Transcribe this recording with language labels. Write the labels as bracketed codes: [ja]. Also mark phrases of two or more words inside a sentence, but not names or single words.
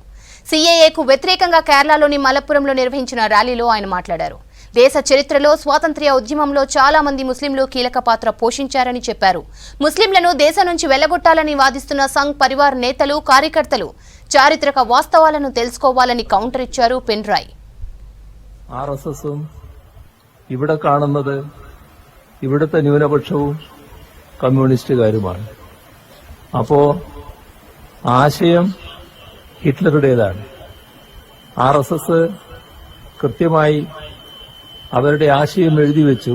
[te] సీఏఏకు వ్యతిరేకంగా కేరళలోని మలప్పురంలో నిర్వహించిన ర్యాలీలో ఆయన మాట్లాడారు. దేశ చరిత్రలో స్వాతంత్ర్య ఉద్యమంలో చాలా మంది ముస్లింలు కీలక పాత్ర పోషించారని చెప్పారు. ముస్లింలను దేశం నుంచి వెళ్లగొట్టాలని వాదిస్తున్న సంఘ్ పరివార్ నేతలు, కార్యకర్తలు చారిత్రక వాస్తవాలను తెలుసుకోవాలని కౌంటర్ ఇచ్చారు పినరాయి. [ml] ആർഎസ്എസും ഇവിടെ കാണുന്നത് ഇവിടുത്തെ ന്യൂനപക്ഷവും കമ്മ്യൂണിസ്റ്റുകാരുമാണ്. അപ്പോ ആശയം ഹിറ്റ്ലറുടേതാണ്. ആർഎസ്എസ് കൃത്യമായി അവരുടെ ആശയം എഴുതി വെച്ചു.